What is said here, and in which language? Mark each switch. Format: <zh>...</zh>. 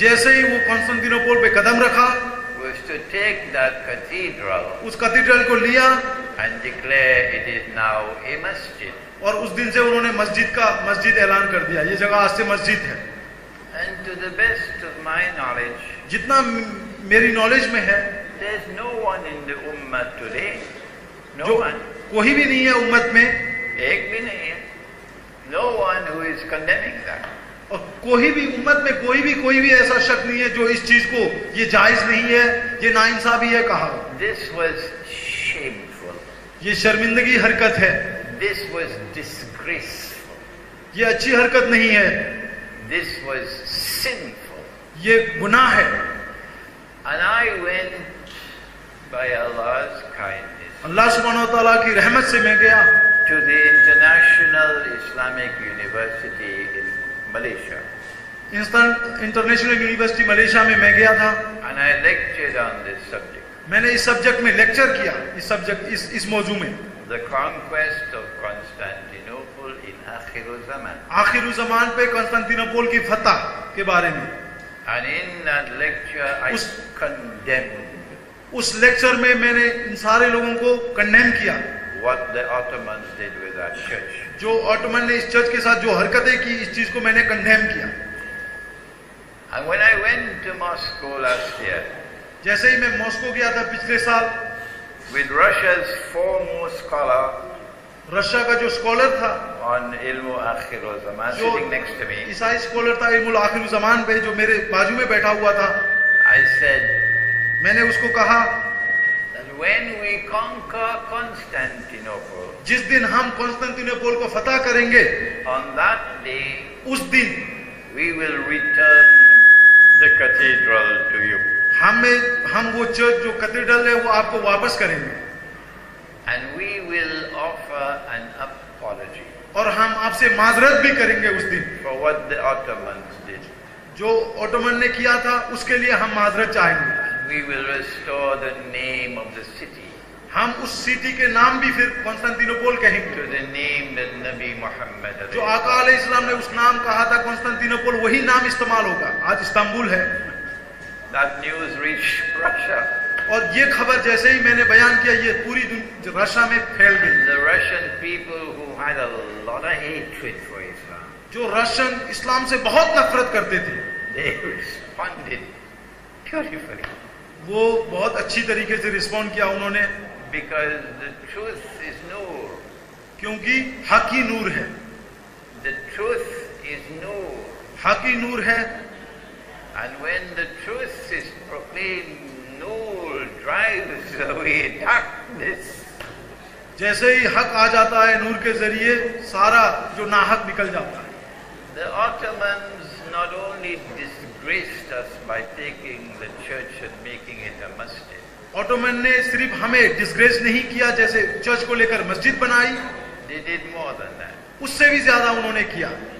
<hi>जैसे ही वो कॉन्स्टेंटिनोपल पे कदम रखा,</hi> <en>was to take that cathedral</en> <hi>उस कैथेड्रल को लिया</hi> <en>and declare it is now a masjid.</en> <hi>और उस दिन से उन्होंने मस्जिद ऐलान कर दिया, ये जगह आज से मस्जिद है।</hi> <en>And to the best of my knowledge,</en> <hi>जितना मेरी नॉलेज में है,</hi> <en>there's no one in the ummah today, no</en> <hi>जो</hi> <en>one,</en> <hi>कोई भी नहीं है उम्मत में, एक भी नहीं है,</hi> <en>no one who is condemning that.</en> <hi>और कोई भी उम्मत में कोई भी ऐसा शख्स नहीं है जो इस चीज को ये जायज नहीं है, ये नाइंसाफी है कहा।</hi> <en>This was shameful.</en> <hi>ये शर्मिंदगी हरकत है,</hi> <en>This was disgraceful.</en> <hi>ये अच्छी हरकत नहीं है,</hi> <en>This was sinful.</en> <hi>ये गुनाह है।</hi> <en>And I went by Allah's kindness</en> <hi>अल्लाह सुब्हानहू व तआला की रहमत से मैं गया</hi> <en>to the International Islamic University in Malaysia.</en> <hi>International university Malaysia में मैं गया था,</hi> <en>And I lectured on this subject.</en> <hi>मैंने इस सब्जेक्ट में लेक्चर किया, इस मौजू में,</hi> <en>The conquest of Constantinople in Akhir Zaman.</en> <hi>आखिर ज़मान पे कॉन्स्टेंटिनोपल की फतह के बारे में।</hi> <en>And in that lecture I condemned</en> <hi>उस लेक्चर में मैंने इन सारे लोगों को कंडेम किया,</hi> <en>what the Ottomans did with that church.</en> <hi>जो ऑटोमन ने इस चर्च के साथ जो हरकतें की, इस चीज को मैंने कंडेम किया।</hi> <en>And when I went to Moscow last year,</en> <hi>जैसे ही मैं मॉस्को गया था पिछले साल,</hi> <en>with Russia's foremost scholar</en> <hi>Russia का जो स्कॉलर था,</hi> <en>on Ilmu Akhir Zaman,</en> <hi>जो</hi> <en>sitting next to me,</en> <hi>ईसाई स्कॉलर था इल्मुल आखिर ज़मान पे, जो मेरे बाजू में बैठा हुआ था,</hi> <en>I said</en> <hi>मैंने उसको कहा</hi> <en>that when we conquer Constantinople,</en> <hi>जिस दिन हम कॉन्स्टेंटिनोपल को फतह करेंगे,</hi> <en>on that day</en> <hi>उस दिन</hi> <en>we will return the cathedral to you.</en> <hi>हम वो चर्च जो कैथेड्रल है वो आपको वापस करेंगे,</hi> <en>And we will offer an apology</en> <hi>और हम आपसे माजरत भी करेंगे उस दिन,</hi> <en>for what the Ottomans did.</en> <hi>जो ऑटोमन ने किया था उसके लिए हम माजरत चाहेंगे।</hi> <en>We will restore the name of the city</en> <hi>हम उस सिटी के नाम भी फिर कॉन्स्टेंटिनोपल कहेंगे,</hi> <en>to the name that Nabi Muhammad</en> <hi>जो आका अलैहिस्सलाम ने उस नाम कहा था कॉन्स्टेंटिनोपल, वही नाम इस्तेमाल होगा। आज इस्तांबुल है।</hi> <en>That news reached Russia.</en> <hi>और ये खबर जैसे ही मैंने बयान किया, ये पूरी रशिया में फैल गई।</hi> <en>The Russian people who had a lot of hatred for Islam,</en> <hi>जो रशियन इस्लाम से बहुत नफरत करते थे,</hi> <en>they responded beautifully.</en> <hi>वो बहुत अच्छी तरीके से रिस्पॉन्ड किया उन्होंने,</hi> <en>Because the truth is nur.</en> <hi>क्योंकि हक ही नूर है,</hi> <en>The truth is nur.</en> <hi>हक ही नूर है।</hi> <en>And when the truth is proclaimed, nur drives away darkness.</en> <hi>जैसे ही हक आ जाता है नूर के जरिए, सारा जो नाहक निकल जाता है।</hi> <en>The Ottomans not only disgraced us by taking the church and making it a masjid.</en> <hi>Ottoman ने सिर्फ हमें डिस्ग्रेस नहीं किया, जैसे चर्च को लेकर मस्जिद बनाई,</hi> <en>They did more than that.</en> <hi>उससे भी ज्यादा उन्होंने किया।</hi>